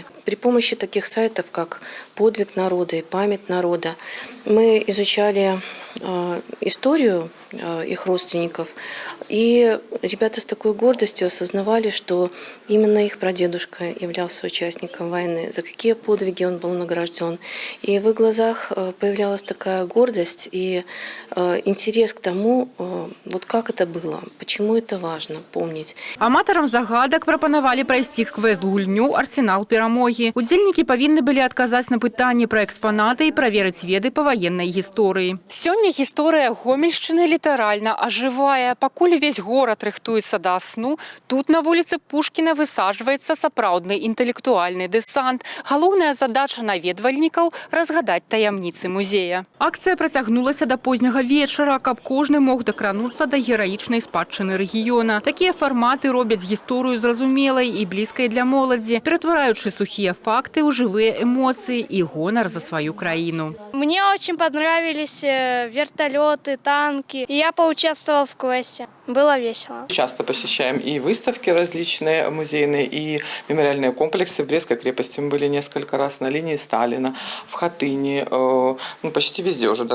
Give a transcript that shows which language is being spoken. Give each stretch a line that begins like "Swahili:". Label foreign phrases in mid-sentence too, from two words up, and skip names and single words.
Russian: При помощи таких сайтов, как «Подвиг народа» и «Память народа», мы изучали историю их родственников, и ребята с такой гордостью осознавали, что именно их прадедушка являлся участником войны, за какие подвиги он был награжден. И в их глазах появлялась такая гордость и интерес к тому, вот как это было, почему это важно помнить.
Belarusian: Аматарам загадак прапанавалі прайсці квест-гульню «Арсенал перамогі». Удзельнікі павінны былі адказаць на пытанні пра экспанаты і праверыць веды па ваеннай гісторыі. Сёння гісторыя Гомельшчыны літаральна ажывае. Пакуль увесь горад рыхтуецца да сну, тут на вуліцы Пушкіна высаджваецца сапраўдны інтэлектуальны дэсант. Галоўная задача наведвальнікаў – разгадаць таямніцы музея. Акцыя працягнулася да позняга вечара, каб кожны мог дакрануцца да гераічнай спадчыны рэгіёна. Такія фарматы робяць гісторыю зразумелай і блізкай для моладзі, ператвараючы сухія факты ў жывыя эмоцыі і гонар за сваю краіну.
Russian: Мне очень понравились вертолеты, танки. И я поучаствовал в квесте. Было весело. Часто посещаем и выставки различные музейные, и мемориальные комплексы. В Брестской крепости мы были несколько раз, на линии Сталина, в Хатыни, почти везде уже.